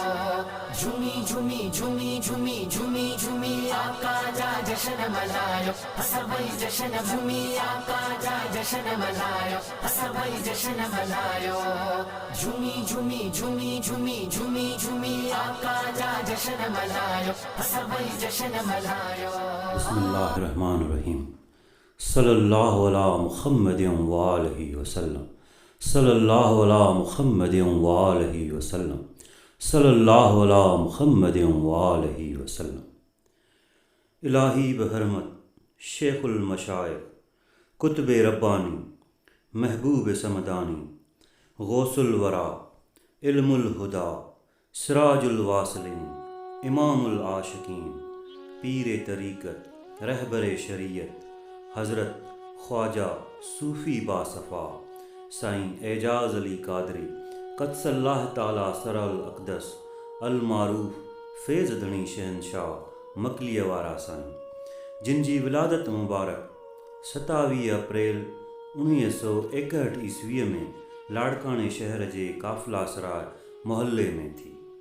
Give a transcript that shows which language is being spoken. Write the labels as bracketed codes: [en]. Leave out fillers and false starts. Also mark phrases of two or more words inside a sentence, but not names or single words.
[sd] झूमी झूमी झूमी झूमी झूमी झूमी आका जा जशन मनायो, सभई जशन झूमी आका जा जशन मनायो, सभई जशन मनायो। झूमी झूमी झूमी झूमी झूमी झूमी आका जा जशन मनायो, सभई जशन मनायो। [ar] بسم الله الرحمن الرحيم. صلى الله على محمد وآله وسلم. صلى الله على محمد وآله وسلم. صلى الله على محمد وآله وسلم. [sd] इलाही बहरमत शेखुल मशाइख कुतुब रब्बानी महबूब समदानी गौसुल वरा इल्मुल हुदा सिराजुल वासिलीन इमामुल आशिकीन पीर तरीक़त रहबर शरीयत हज़रत ख्वाजा सूफ़ी बासफ़ा साईं एजाज़ अली कादरी क़द्सल्लाह ताला सरल अक़दस अल मारूफ़ फ़ैज़ धणी शहनशाह मकलीअ वारा साईं, जिन जी विलादत मुबारक 27 अप्रैल 1961 ईस्वीअ में लाड़काणे शहर जे काफ़िला सराय मोहल्ले में थी।